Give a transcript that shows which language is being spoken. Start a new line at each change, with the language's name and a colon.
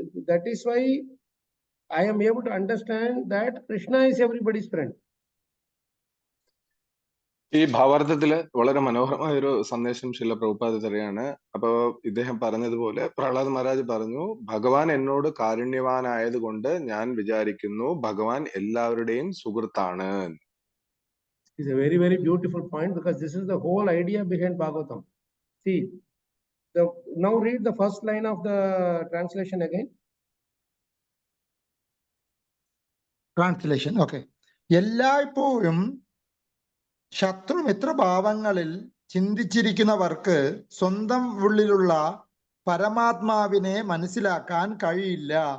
English: That is why I am able to understand that Krishna is everybody's friend.
Malayalam: ഈ ഭാവാർത്ഥത്തില് വളരെ മനോഹരമായ ഒരു സന്ദേശം ശില പ്രഭുപാദ തരികയാണ്. അപ്പോ ഇദ്ദേഹം പറഞ്ഞതുപോലെ പ്രഹ്ലാദ് മഹാരാജ് പറഞ്ഞു, ഭഗവാൻ എന്നോട് കാരുണ്യവാനായത് കൊണ്ട് ഞാൻ വിചാരിക്കുന്നു ഭഗവാൻ എല്ലാവരുടെയും സുഹൃത്താണ്.
English: It's a very, very beautiful point, because this is the whole idea behind Bhagavatam. See, now read the first line of the translation again. Translation. Okay.
Malayalam: എല്ലായ്പ്പോഴും ശത്രുമിത്രഭാവങ്ങളിൽ ചിന്തിച്ചിരിക്കുന്നവർക്ക് സ്വന്തം ഉള്ളിലുള്ള പരമാത്മാവിനെ മനസ്സിലാക്കാൻ കഴിയില്ല.